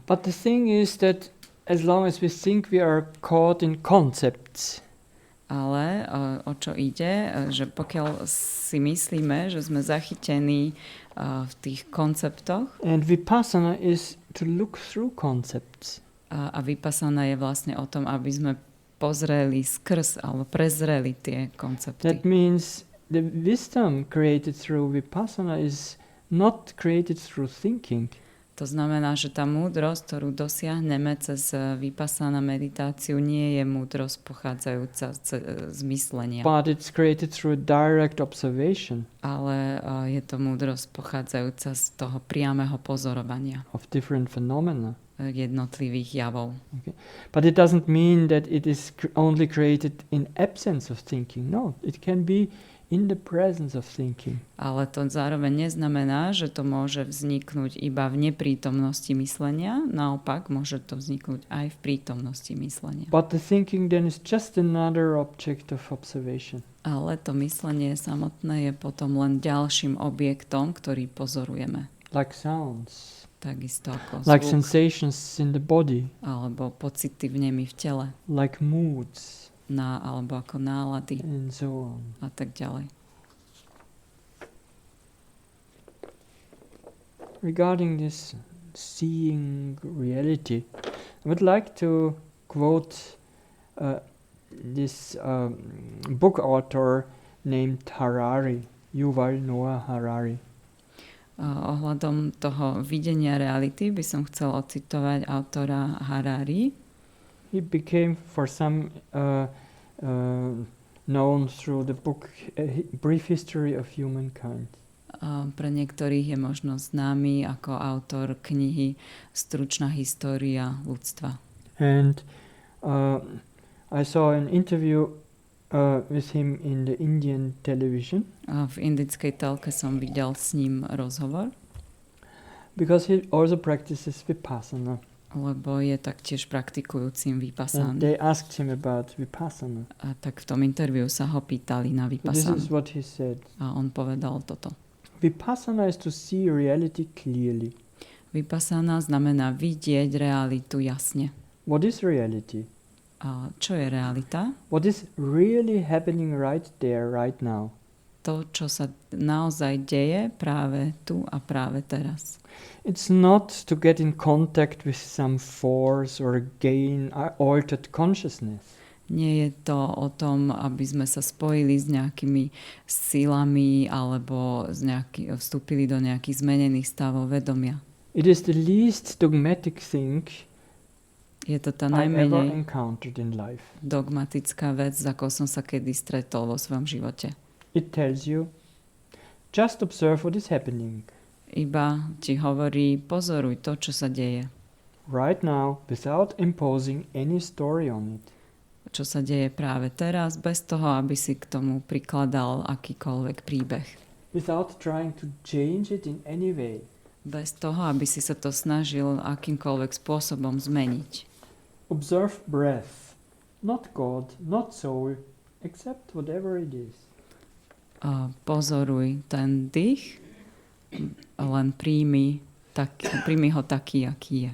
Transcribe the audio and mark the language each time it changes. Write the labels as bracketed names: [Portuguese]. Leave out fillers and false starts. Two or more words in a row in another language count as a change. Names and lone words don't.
[English] But the thing is that as long as we think we are caught in concepts, [Slovak] ale o čo ide, že pokiaľ si myslíme, že sme zachytení v tých konceptoch, [English] and vipassana is to look through concepts. [Slovak] A vipassana je vlastne o tom, aby sme pozreli skrz alebo prezreli tie koncepty. [English] That means the wisdom created through vipassana is not created through thinking. [Slovak] To znamená, že tá múdrosť, ktorú dosiahneme cez vipassana meditáciu, nie je múdrosť pochádzajúca z myslenia. [English] But it's created through direct observation. [Slovak] Ale je to múdrosť pochádzajúca z toho priameho pozorovania. [English] Of different phenomena. [Slovak] Jednotlivých javov. [English] Okay. But it doesn't mean that it is only created in absence of thinking. No, it can be in the presence of thinking. [Slovak] Ale to zároveň neznamená, že to môže vzniknúť iba v neprítomnosti myslenia. Naopak, môže to vzniknúť aj v prítomnosti myslenia. [English] But the thinking then is just another object of observation. [Slovak] Ale to myslenie samotné je potom len ďalším objektom, ktorý pozorujeme. [English] Like sounds. [Slovak] Takisto ako [English] like [Slovak] zvuk. [English] Sensations in the body. [Slovak] Alebo pocity vnemy v tele. [English] Like moods. [Slovak] Alebo ako nálady. [English] And so on. [Slovak] A tak ďalej. [English] Regarding this seeing reality, I would like to quote this book author named Harari, Yuval Noah Harari. [Slovak] Ohľadom toho videnia reality by som chcel ocitovať autora Harari. [English] He became for some known through the book Brief History of Humankind. [Slovak] Pre niektorých je možno známy ako autor knihy Stručná história ľudstva. [English] And I saw an interview with him in the Indian television. [Slovak] V indickej telke som videl s ním rozhovor. [English] Because he also practices vipassana. [Slovak] Lebo je taktiež praktikujúcim [English] And [Slovak] vipassánu. [English] they asked him about vipassana. [Slovak] A tak v tom interviu sa ho pýtali na [English] This [Slovak] vipassánu. [English] is what he said. [Slovak] A on povedal toto. [English] Vipassana is to see reality clearly. [Slovak] Vipassana znamená vidieť realitu jasne. [English] What is reality? [Slovak] A čo je realita? [English] What is really happening right there, right now? [Slovak] To, čo sa naozaj deje práve tu a práve teraz. It's not to get in contact with some force or gain altered consciousness. Nie je to o tom, aby sme sa spojili s nejakými silami alebo vstúpili do nejakých zmenených stavov vedomia. [English] It is the least dogmatic thing [Slovak] Je to tá [English] I ever [Slovak] najmenej [English] encountered in life. [Slovak] dogmatická vec, za akou som sa kedy stretol vo svojom živote. [English] It tells you, just observe what is happening. [Slovak] Iba ti hovorí, pozoruj to, čo sa deje. [English] Right now, without imposing any story on it. [Slovak] Čo sa deje práve teraz, bez toho, aby si k tomu prikladal akýkoľvek príbeh. [English] Without trying to change it in any way. [Slovak] Bez toho, aby si sa to snažil akýmkoľvek spôsobom zmeniť. [English] Observe breath, not God, not soul, except whatever it is. [Slovak] Pozoruj ten dých, len príjmi ho taký, aký je.